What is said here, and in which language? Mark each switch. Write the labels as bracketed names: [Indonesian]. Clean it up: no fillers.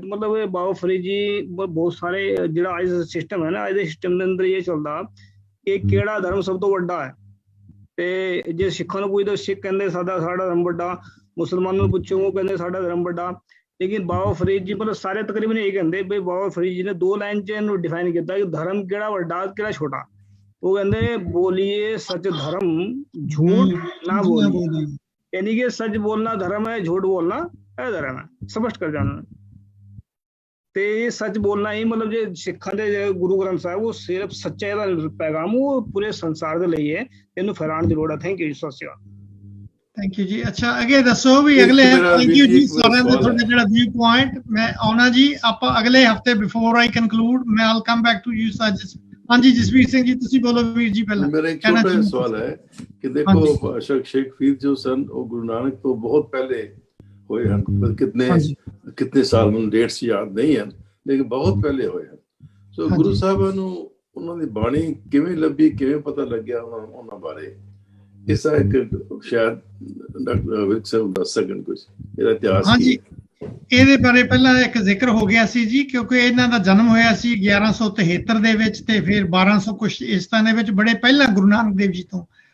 [Punjabi] ਮਤਲਬ ਬਾਬਾ ਫਰੀਦ ਜੀ ਬਹੁਤ ਸਾਰੇ ਜਿਹੜਾ ਅੱਜ ਸਿਸਟਮ ਹੈ ਨਾ, ਅੱਜ ਦੇ ਸਿਸਟਮ ਦੇ ਅੰਦਰ ਇਹ ਚੱਲਦਾ ਕਿ ਕਿਹੜਾ ਧਰਮ ਸਭ ਤੋਂ ਵੱਡਾ ਹੈ, ਤੇ ਜੇ ਸਿੱਖਾਂ ਨੂੰ ਪੁੱਛਦੇ ਸਿੱਖ ਕਹਿੰਦੇ ਸਾਡਾ ਧਰਮ ਵੱਡਾ, ਮੁਸਲਮਾਨਾਂ ਨੂੰ ਪੁੱਛੋ ਉਹ ਕਹਿੰਦੇ ਸਾਡਾ ਧਰਮ ਵੱਡਾ। ਲੇਕਿਨ ਬਾਬਾ ਫਰੀਦ ਜੀ ਮਤਲਬ ਸਾਰੇ ਤਕਰੀਬਨ ਇਹ ਕਹਿੰਦੇ ਵੀ ਬਾਬਾ ਫਰੀਦ ਜੀ ਨੇ 2 ਲਾਈਨ 'ਚ ਇਹਨੂੰ ਡਿਫਾਈਨ ਕੀਤਾ ਕਿ ਧਰਮ ਕਿਹੜਾ ਵੱਡਾ ਕਿਹੜਾ ਛੋਟਾ। ਉਹ ਕਹਿੰਦੇ ਬੋਲੀਏ ਸੱਚ ਧਰਮ ਝੂਠ ਨਾ ਬੋਲੀਏ, [Hindi] यानी कि सच बोलना धर्म है, झूठ बोलना अधर्म है, स्पष्ट कर जाना। [Punjabi] ते सच बोलना ही मतलब जो सिखां दे गुरु ग्रंथ साहब वो सिर्फ सच्चाई दा पैगाम वो पूरे संसार दे ਲਈ ਹੈ, ਇਹਨੂੰ ਫੈਲਾਉਣ ਦੀ ਲੋੜ ਹੈ। ਥੈਂਕ ਯੂ ਜੀ, ਸਤਿ ਸ਼੍ਰੀ ਅਕਾਲ। ਥੈਂਕ ਯੂ ਜੀ। ਅੱਛਾ ਅੱਗੇ ਦੱਸੋ ਵੀ ਅਗਲੇ ਥੈਂਕ ਯੂ ਜੀ ਸਾਰਿਆਂ ਦਾ ਤੁਹਾਡਾ ਜਿਹੜਾ ਵਿਊ ਪੁਆਇੰਟ ਮੈਂ ਆਉਣਾ ਜੀ। ਆਪਾਂ ਅਗਲੇ ਹਫਤੇ [English] Before I conclude ਮੈਂ I'll come back to you ਸੱਜ। [Punjabi] ਹਾਂਜੀ ਜਸਵੀਰ ਸਿੰਘ ਜੀ ਤੁਸੀਂ ਬੋਲੋ ਵੀਰ ਜੀ ਪਹਿਲਾਂ। [Hindi] मेरा एक छोटा सवाल है कि देखो शेख फरीद जो सन वो गुरु नानक तो बहुत पहले हुए हैं, कितने साल में डेट्स याद नहीं है लेकिन बहुत पहले हुए हैं। सो गुरु साहब [Punjabi] ਨੂੰ ਉਹਨਾਂ ਦੀ ਬਾਣੀ ਕਿਵੇਂ ਲੱਭੀ, ਕਿਵੇਂ ਪਤਾ ਲੱਗਿਆ ਉਹਨਾਂ ਬਾਰੇ? ਇਸ ਦਾ ਇੱਕ ਸ਼ਾਇਦ ਡਾਕਟਰ ਵਿਕ ਸਾਹਿਬ ਦੱਸ ਸਕਣ ਕੁਝ ਇਹਦਾ ਇਤਿਹਾਸ। ਹਾਂਜੀ ਇਹਦੇ ਬਾਰੇ ਪਹਿਲਾਂ ਇੱਕ ਜ਼ਿਕਰ ਹੋ ਗਿਆ ਸੀ ਜੀ, ਕਿਉਂਕਿ ਇਹਨਾਂ ਦਾ ਜਨਮ ਹੋਇਆ ਸੀ 1173 ਦੇ ਵਿੱਚ ਤੇ ਫਿਰ 1200 ਕੁਛ ਇਸ ਤਰ੍ਹਾਂ ਦੇ ਵਿੱਚ, ਬੜੇ ਪਹਿਲਾਂ ਗੁਰੂ ਨਾਨਕ ਦੇਵ ਜੀ ਤੋਂ।